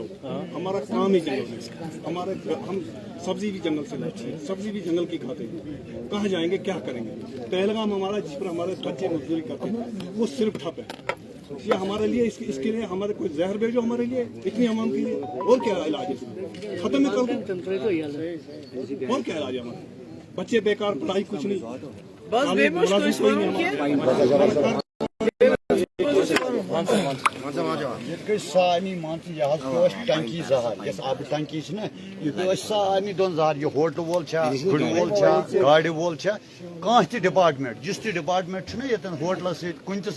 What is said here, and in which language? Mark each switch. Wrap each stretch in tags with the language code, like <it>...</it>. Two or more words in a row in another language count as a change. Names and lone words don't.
<hi>हमारा काम ही जंगल में हमारे हम सब्जी भी जंगल से लाते हैं सब्जी भी जंगल की खाते हैं कहाँ जाएंगे क्या करेंगे पहलगाम हमारा जिस पर हमारे बच्चे मजदूरी करते हैं वो सिर्फ ठप है ये हमारे लिए इसके लिए हमारे कोई जहर भेजो हमारे लिए इतनी आवाम के लिए और क्या इलाज है खत्म है कल और क्या इलाज है हमारे बच्चे बेकार पढ़ाई कुछ नहीं बस</hi> <ks>سارنی مان ژٕ یہِ حظ پیٚو اَسہِ ٹنکی زہر یۄس آبہٕ ٹنکی چھِ نا یہِ پیٚو اَسہِ سارنی دۄن زہر یہِ ہوٹل وول چھا گُرِ وول چھا گاڑِ وول چھا کانٛہہ تہِ ڈپارٹمنٹ یُس تہِ ڈپارٹمنٹ چھُنہ ییٚتٮ۪ن ہوٹلس سۭتۍ کُنہِ تہِ</ks>